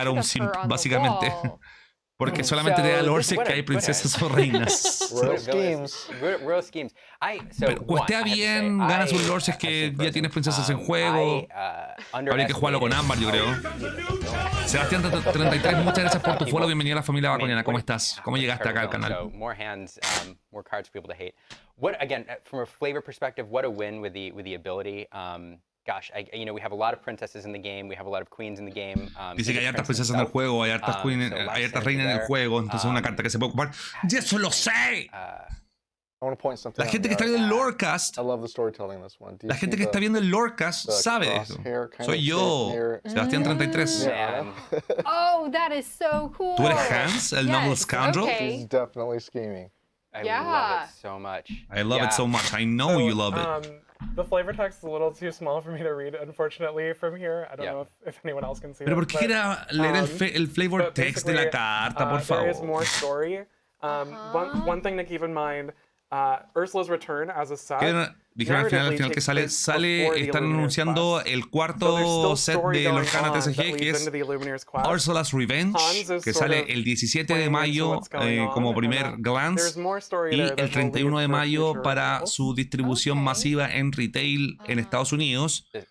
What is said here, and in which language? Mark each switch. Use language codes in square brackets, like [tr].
[es] Claro, un simp, básicamente. Porque solamente te da lore si es que hay princesas o reinas. [en] Royal schemes. [es] Pero cuestea bien, ganas un lore si es que ya tienes princesas en juego. Habría que jugarlo con Ámbar, yo creo. Sebastián 33, muchas gracias por tu follow. Bienvenido a la familia baconiana. ¿Cómo estás? ¿Cómo llegaste acá al canal? [en] More hands, more cards for people to hate. What again, from a flavor perspective, what a win with the ability. Gosh, we have a lot of princesses in the game. We have a lot of queens in the game. [es] Dice que hay hartas princesas en el juego, hay hartas reinas en el juego, entonces es una carta que se puede ocupar. ¡Y eso lo sé! La gente que está viendo el Lorecast, la gente que está viendo el Lorecast sabe de eso. Soy yo, Sebastián 33. [en] Oh, that is so cool. [es] ¿Tú eres Hans, el Noble Scoundrel? [en] She's definitely scheming. I love it so much. I love it so much. I know you love it. The flavor text is a little too small for me to read, unfortunately, from here. I don't know if anyone else can see [es] Pero [en] it. [es] ¿por qué quiera leer el flavor text de la carta, por favor? [en] There is more story. One thing to keep in mind, Ursula's return as a set. [es] Dijeron al final que sale, están anunciando el cuarto set de Lorcana TCG, que es Ursula's Revenge, que sale el 17 de mayo como primer glance y el 31 de mayo para su distribución masiva en retail en Estados Unidos.